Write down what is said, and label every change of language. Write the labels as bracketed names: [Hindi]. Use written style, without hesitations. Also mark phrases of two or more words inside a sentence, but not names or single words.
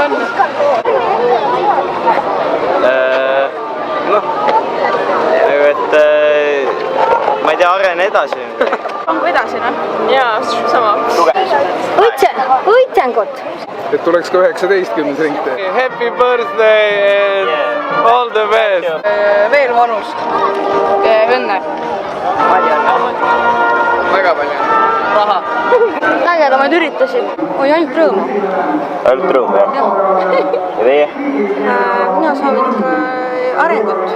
[Estonian] Noh, et ma ei tea, arene edasi. Onko edasi, noh? Jaa, sama. Õitsengut! Et tuleks ka 19. ringte. [English] Happy birthday and all the best! [Estonian] Veel vanus. Õnne. Väga palju. Raha. Ägedamaid üritusi. Oi, ainult rõõmu. Ainult rõõmu, jah? Ja teie? Mina soovin ikka arengut.